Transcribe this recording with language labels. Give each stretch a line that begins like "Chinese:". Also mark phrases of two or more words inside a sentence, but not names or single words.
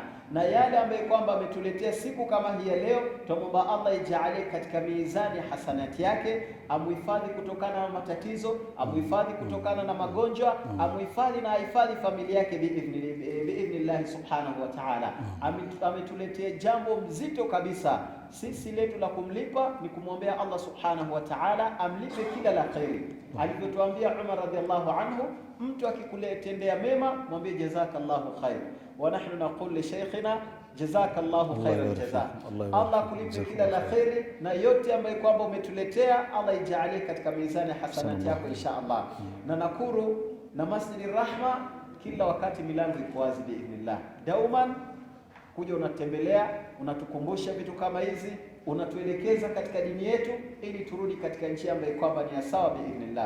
Swahili: Na yale ambayo kwamba ametuletea siku kama hii ya leo, tumomba Allah ijalie katika mizani hasanati yake, amuhifadhi kutokana na matatizo, amuhifadhi kutokana na magonjwa, amuhifadhi na ahifadhi familia yake biidhnillah
Arabic: سبحانه وتعالى.
Swahili: Ametuletea jambo mzito kabisa. Sisi letu la kumlipa ni kumwombea Allah
Arabic: سبحانه وتعالى
Swahili: amlipe kila la khairi. Alivyotuambia Umar
Arabic: رضي الله عنه,
Swahili: mtu akikuletendea mema mwambie
Arabic: جزاك الله خيرا ونحن نقول لشيخنا جزاك الله خير الجزاء.
Swahili: Allah kulipe kila la khairi, na yote ambayo kwamba umetuletea Allah ijalie katika mizani hasanati yako
Arabic: إن شاء الله.
Swahili: Na Nakuru na Masjid Rahma kila wakati milango iko wazi biidhnillah. Dauman kuja unatembelea, unatukumbusha vitu kama hizi, unatuelekeza katika dini yetu ili turudi katika njia ambayo kwamba ni sawa biidhnillah.